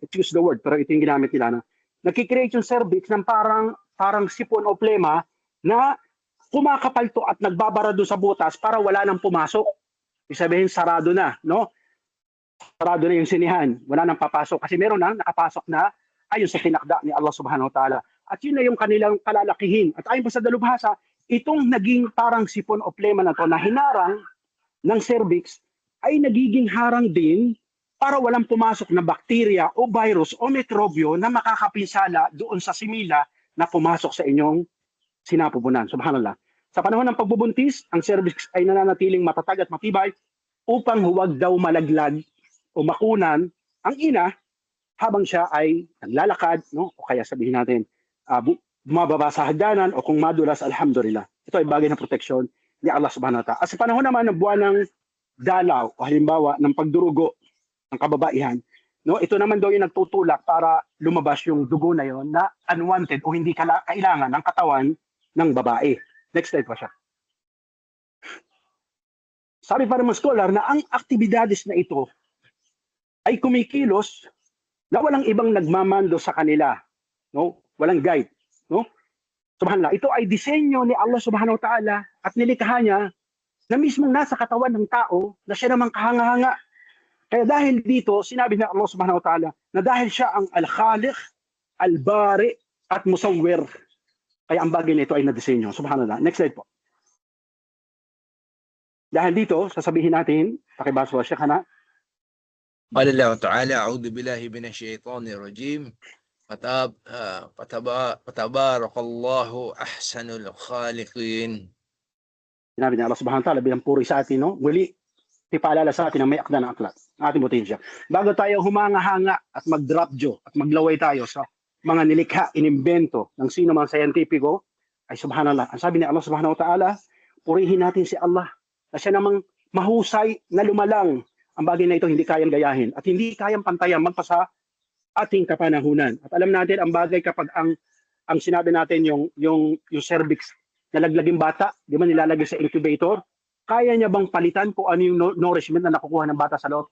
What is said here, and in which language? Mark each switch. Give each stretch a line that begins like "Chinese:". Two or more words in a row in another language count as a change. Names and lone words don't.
English: Excuse the word,
Filipino: pero ito yung ginamit nila. Nagkikreate yung cervix ng parang sipon o plema na kumakapal to at nagbabara doon sa butas para wala nang pumasok. Ibig sabihin, sarado na, no? Sarado na yung sinihan. Wala nang papasok. Kasi meron nang nakapasok na ayon sa tinakda ni Allah
Arabic: سبحانه وتعالى.
Filipino: At yun na yung kanilang kalalakihin. At ayon pa sa dalubhasa, itong naging parang sipon o plema na to na hinarang ng cervix ay nagiging harang din para walang pumasok na bakterya o virus o mikrobyo na makakapinsala doon sa simila na pumasok sa inyong sinapupunan. Subhanallah. Sa panahon ng pagbubuntis, ang cervix ay nananatiling matatag at matibay upang huwag daw malaglag o makunan ang ina habang siya ay naglalakad, no? O kaya sabihin natin, bumababa sa hagdanan o kung madulas, alhamdulillah. Ito ay bagay na proteksyon ni Allah
Arabic: سبحانه وتعالى.
Filipino: At sa panahon naman ng buwan ng dalaw o halimbawa ng pagdurugo ng kababaihan, no? Ito naman daw yung nagtutulak para lumabas yung dugo na yon na unwanted o hindi kailangan ng katawan ng babae.
English: Next slide
Filipino: po siya. Sabi pa ng mga scholar na ang aktibidades na ito ay kumikilos na walang ibang nagmamando sa kanila, no? Walang guide, no? Subhanallah, ito ay disenyo ni Allah
Arabic: سبحانه وتعالى
Filipino: at nilikha niya na mismong nasa katawan ng tao na siya namang kahanga-hanga. Kaya dahil dito, sinabi ni Allah
Arabic: سبحانه وتعالى
Filipino: na dahil siya ang al-khaliq, al-bari at musawwir. Kaya ang bagay nito ay nadisenyo. Subhanallah.
English: Next slide
Filipino: po. Dahil dito, sasabihin natin, pakibasa siya ka na.
Arabic: قال الله تعالى أعوذ بالله من الشيطان الرجيم فتبارك الله أحسن الخالقين.
Filipino: Sinabi ni Allah
Arabic: سبحانه وتعالى
Filipino: bilang puri sa atin, no? Muli, ipaalala sa atin na may akda ng aklat, ating butihin siya. Bago tayo humanga-hanga at mag-
English: drop jaw
Filipino: at maglaway tayo sa mga nilikha, inimbento ng sino mang scientifico, ay subhanallah. Ang sabi ni Allah
Arabic: سبحانه وتعالى,
Filipino: purihin natin si Allah na siya namang mahusay na lumalang. Ang bagay na ito hindi kayang gayahin at hindi kayang pantayan magpasa ating kapanahunan. At alam natin ang bagay kapag ang sinabi natin yung cervix na laglaging bata, di ba nilalagay sa incubator, kaya niya bang palitan kung ano yung nourishment na nakukuha ng bata sa loob?